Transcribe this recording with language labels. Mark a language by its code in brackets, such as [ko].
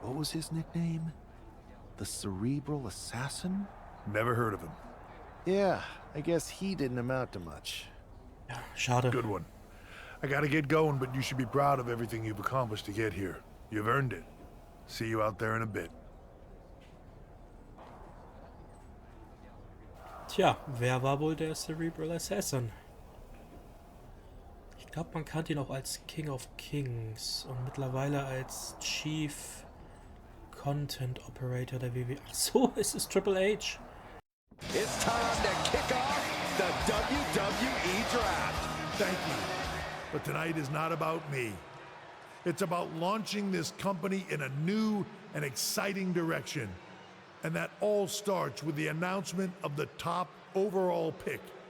[en] What was his nickname? The Cerebral Assassin? Never heard of him. Yeah, I guess he didn't amount to much. [de] Ja, schade. [en] Good one. I gotta get going, but you should be proud of everything you've accomplished to get here. You've earned it. See you out there in a bit. [de] Tja, wer war wohl der Cerebral Assassin? Ich glaube, man kannte ihn auch als King of Kings und mittlerweile als Chief Content Operator der WWE. Ach so, es ist Triple H. [en] It's time to kick off the WWE Draft. Thank you. But tonight is not about me. It's about launching this company in a new and exciting direction. And that all starts with the announcement of the top overall pick.